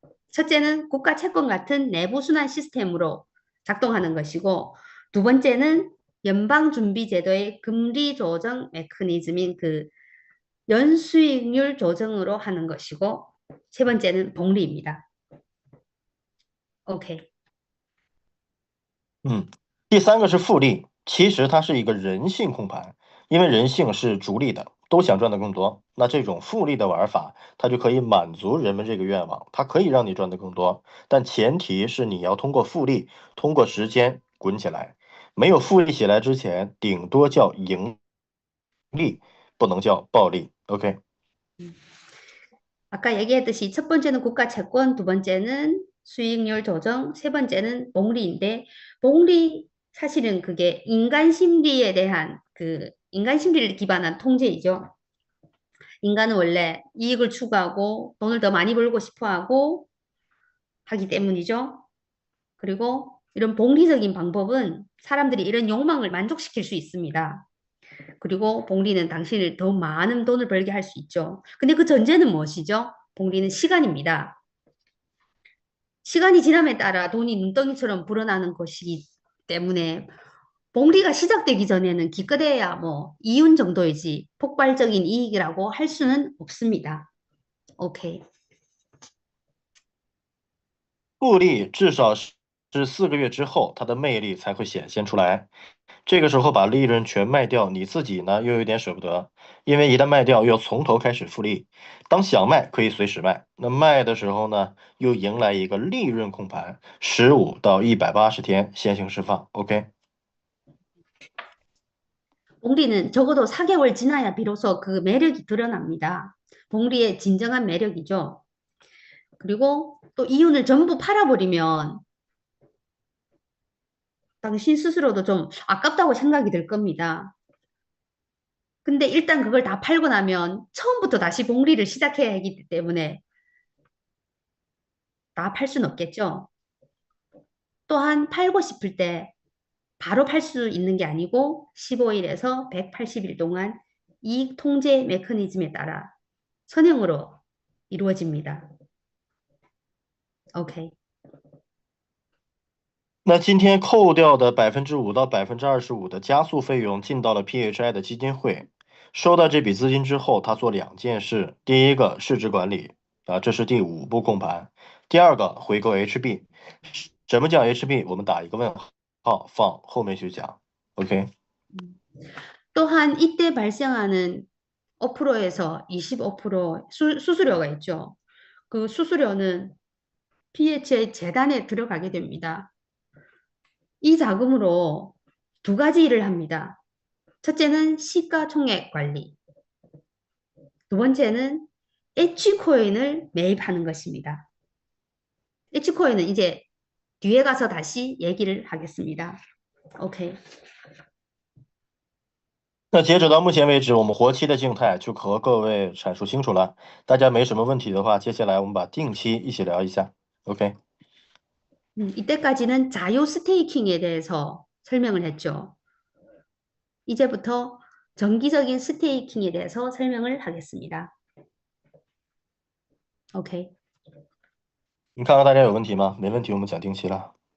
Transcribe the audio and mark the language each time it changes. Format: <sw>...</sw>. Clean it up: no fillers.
<ko>첫째는 국가 채권 같은 내부 순환 시스템으로 작동하는 것이고, 두 번째는 연방준비제도의 금리 조정 메커니즘인 그 연수익률 조정으로 하는 것이고, 세 번째는 복리입니다. OK。</ko> <zh>第三个是复利，其实它是一个人性控盘，因为人性是逐利的，都想赚得更多。那这种复利的玩法，它就可以满足人们这个愿望，它可以让你赚得更多，但前提是你要通过复利，通过时间滚起来。没有复利起来之前，顶多叫盈利，不能叫暴利。 OK。</zh> <ko>아까 얘기했듯이 첫 번째는 국가 채권, 두 번째는 수익률 조정, 세 번째는 복리인데, 복리 사실은 그게 인간 심리에 대한 인간 심리를 기반한 통제이죠. 인간은 원래 이익을 추구하고 돈을 더 많이 벌고 싶어 하고 하기 때문이죠. 그리고 이런 복리적인 방법은 사람들이 이런 욕망을 만족시킬 수 있습니다. 그리고 복리는 당신을 더 많은 돈을 벌게 할 수 있죠. 근데 그 전제는 무엇이죠? 복리는 시간입니다. 시간이 지남에 따라 돈이 눈덩이처럼 불어나는 것이기 때문에 복리가 시작되기 전에는 기껏해야 뭐 이윤 정도이지 폭발적인 이익이라고 할 수는 없습니다. OK。</ko> <zh>复利至少是4个月之后，它的魅力才会显现出来。这个时候把利润全卖掉，你自己呢又有点舍不得，因为一旦卖掉又要从头开始复利。当想卖可以随时卖，那卖的时候呢又迎来一个利润控盘，15到180天先行释放。 OK。</zh> <ko>복리는 적어도 4개월 지나야 비로소 그 매력이 드러납니다. 복리의 진정한 매력이죠. 그리고 또 이윤을 전부 팔아버리면 당신 스스로도 좀 아깝다고 생각이 들 겁니다. 근데 일단 그걸 다 팔고 나면 처음부터 다시 복리를 시작해야 하기 때문에 다 팔 수는 없겠죠. 또한 팔고 싶을 때 바로 팔 수 있는 게 아니고 15일에서 180일 동안 이익 통제 메커니즘에 따라 선행으로 이루어집니다. OK。</ko> <zh>那今天扣掉的5%到25%的加速费用进到了 PHI 的基金会，收到这笔资金之后，他做2件事：第一个市值管理啊，这是第5步控盘；第二个回购 HB。什么叫 HB？我们打一个问号，放后面去讲。 OK。</zh> <ko>또한 이때 발생하는 5%에서 25% 수수료가 있죠. 그 수수료는 PHI 재단에 들어가게 됩니다. 이 자금으로 두 가지 일을 합니다. 첫째는 시가총액 관리, 두 번째는 H코인을 매입하는 것입니다. H코인은 이제 뒤에 가서 다시 얘기를 하겠습니다. OK。</ko> <zh>那截止到目前为止，我们活期的静态就和各位阐述清楚了。大家没什么问题的话，接下来我们把定期一起聊一下。 OK。</zh> <ko>이때까지는 자유 스테이킹에 대해서 설명을 했죠. 이제부터 정기적인 스테이킹에 대해서 설명을 하겠습니다. OK。</ko> <zh>你看看大家有问题吗？没问题，我们讲定期了。</zh>